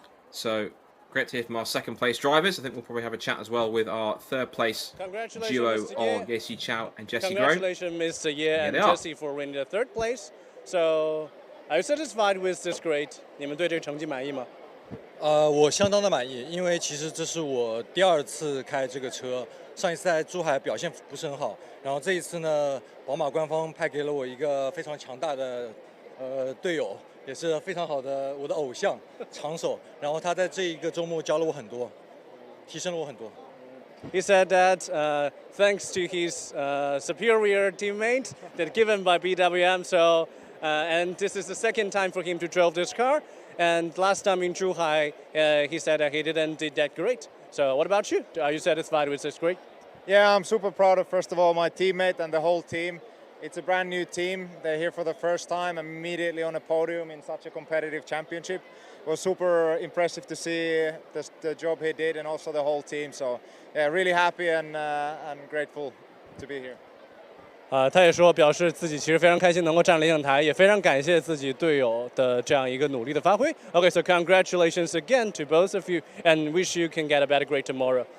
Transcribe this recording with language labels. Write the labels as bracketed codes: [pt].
[en] So great to hear from our second place drivers. I think we'll probably have a chat as well with our third place duo of Yesi Chow and Jesse Groh. Congratulations, Mr. Ye and Jesse, for winning the third place. So, are you satisfied with this grade? [zh] 你们对这个成绩满意吗？我相当的满意，因为其实这是我第二次开这个车，上一次在珠海表现不是很好，然后这一次呢，宝马官方派给了我一个非常强大的队友。也是非常好的我的偶像长手，然后他在这一个周末教了我很多，提升了我很多。 [en] He said that thanks to his superior teammate that given by BWM, so and this is the second time for him to drive this car. And last time in Zhuhai, he said that he didn't did that great. So what about you? Are you satisfied with this grade? Yeah, I'm super proud of first of all my teammate and the whole team. It's a brand new team. They're here for the first time, immediately on a podium in such a competitive championship. It was super impressive to see the job he did and also the whole team. So, yeah, really happy and grateful to be here. [zh] 他也说表示自己其实非常开心能够站领奖台，也非常感谢自己队友的这样一个努力的发挥。 [en] Okay, so congratulations again to both of you, and wish you can get a better grade tomorrow.